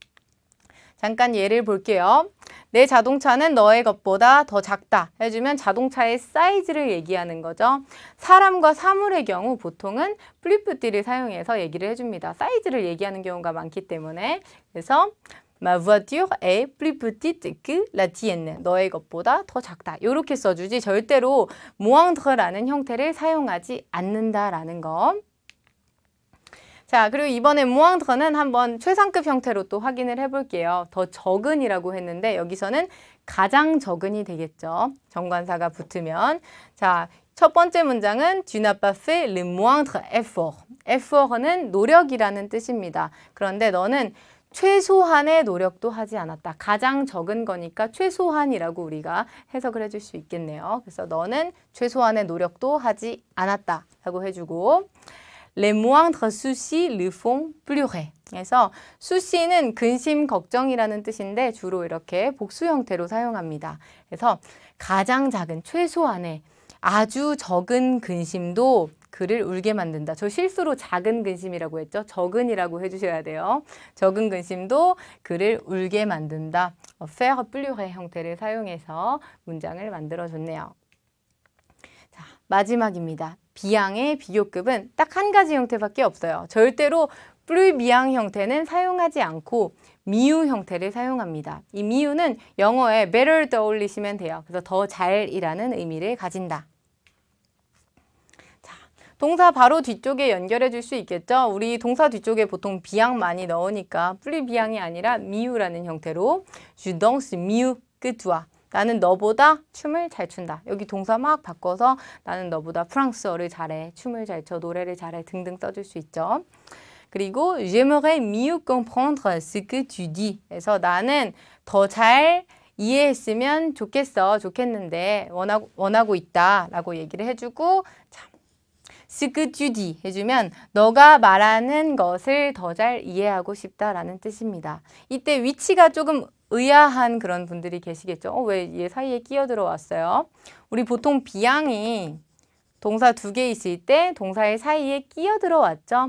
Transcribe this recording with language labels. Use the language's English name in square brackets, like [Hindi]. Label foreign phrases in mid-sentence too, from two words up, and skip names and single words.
[Korean] 잠깐 예를 볼게요. 내 자동차는 너의 것보다 더 작다 해주면 자동차의 사이즈를 얘기하는 거죠. 사람과 사물의 경우 보통은 플리프띠를 사용해서 얘기를 해줍니다. 사이즈를 얘기하는 경우가 많기 때문에. [French] 그래서 Ma voiture est plus petite que la tienne. [Korean] 너의 것보다 더 작다. 이렇게 써주지 절대로 moindre라는 형태를 사용하지 않는다라는 거. 자, 그리고 이번에 모앙드르는 한번 최상급 형태로 또 확인을 해볼게요. 더 적은이라고 했는데 여기서는 가장 적은이 되겠죠. 정관사가 붙으면. 자, 첫 번째 문장은 [French] Tu n'as pas fait le moindre effort. [Korean] effort는 노력이라는 뜻입니다. 그런데 너는 최소한의 노력도 하지 않았다. 가장 적은 거니까 최소한이라고 우리가 해석을 해줄 수 있겠네요. 그래서 너는 최소한의 노력도 하지 않았다 라고 해주고 [French] Les moindres soucis le font pleurer. [Korean] 그래서 souci는 근심, 걱정이라는 뜻인데 주로 이렇게 복수 형태로 사용합니다. 그래서 가장 작은, 최소한의 아주 적은 근심도 그를 울게 만든다. 저 실수로 작은 근심이라고 했죠. 적은이라고 해주셔야 돼요. 적은 근심도 그를 울게 만든다. [French] faire pleurer [Korean] 형태를 사용해서 문장을 만들어줬네요. 자, 마지막입니다. 비양의 비교급은 딱 한 가지 형태밖에 없어요. 절대로 plus 비양 형태는 사용하지 않고 미유 형태를 사용합니다. 이 미유는 영어에 better 떠올리시면 돼요. 그래서 더 잘이라는 의미를 가진다. 자, 동사 바로 뒤쪽에 연결해 줄 수 있겠죠? 우리 동사 뒤쪽에 보통 비양 많이 넣으니까 plus 비양이 아니라 미유라는 형태로 [French] Je danse mieux que toi. [Korean] 나는 너보다 춤을 잘 춘다. 여기 동사 막 바꿔서 나는 너보다 프랑스어를 잘해, 춤을 잘 춰, 노래를 잘해 등등 써줄 수 있죠. [French] 그리고 J'aimerais mieux comprendre ce que tu dis. [Korean] 그래서 나는 더 잘 이해했으면 좋겠어, 좋겠는데 원하고 있다 라고 얘기를 해주고 자, [French] ce que tu dis [Korean] 해주면 너가 말하는 것을 더 잘 이해하고 싶다라는 뜻입니다. 이때 위치가 조금 의아한 그런 분들이 계시겠죠. 왜 얘 사이에 끼어들어 왔어요? 우리 보통 비양이 동사 두 개 있을 때 동사의 사이에 끼어들어 왔죠.